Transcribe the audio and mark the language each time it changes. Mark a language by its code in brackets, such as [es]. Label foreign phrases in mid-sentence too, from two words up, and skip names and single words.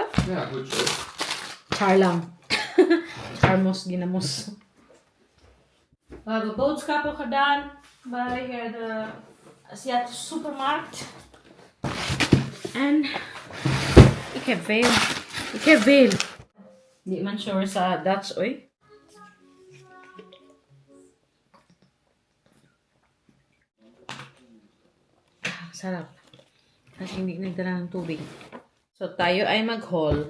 [nl] Ja, goed zo. Charlang. Charmos, ginamos. We hebben boodschappen gedaan bij de Aziatische supermarkt. En ik heb veel. [tl] Di man sure sa Dutch, oy. Sarap. Kasi hindi nagdala ng tubig. So, tayo ay mag-haul.